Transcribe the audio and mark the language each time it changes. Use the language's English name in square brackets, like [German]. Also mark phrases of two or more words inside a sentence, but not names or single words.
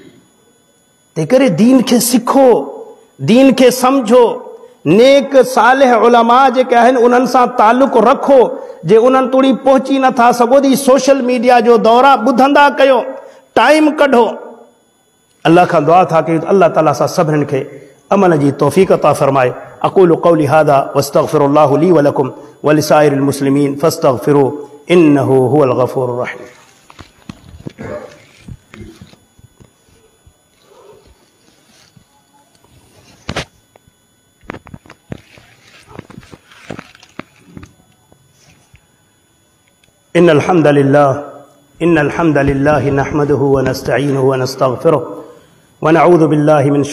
[Sindhi] तंहिं करे दीन खे सिखो, दीन खे सम्झो, नेक सालिह उलमा जेके आहिनि उन्हनि सां तालुक़ रखो। जे उन्हनि तोड़ी पहुची नथा सघो थी, [English] social media [Sindhi] जो दौरा ॿुधंदा कयो, टाइम कढो। अल्लाह खां दुआ था कयूं त अल्लाह ताला सां सभिनीनि खे अमल जी तौफ़ीक़ अता फ़रमाए। [Arabic] أقول قولي هذا وأستغفر الله لي ولكم ولسائر المسلمين فاستغفروه إنه هو الغفور الرحيم. إن الحمد لله نحمده ونستعينه ونستغفره ونعوذ بالله من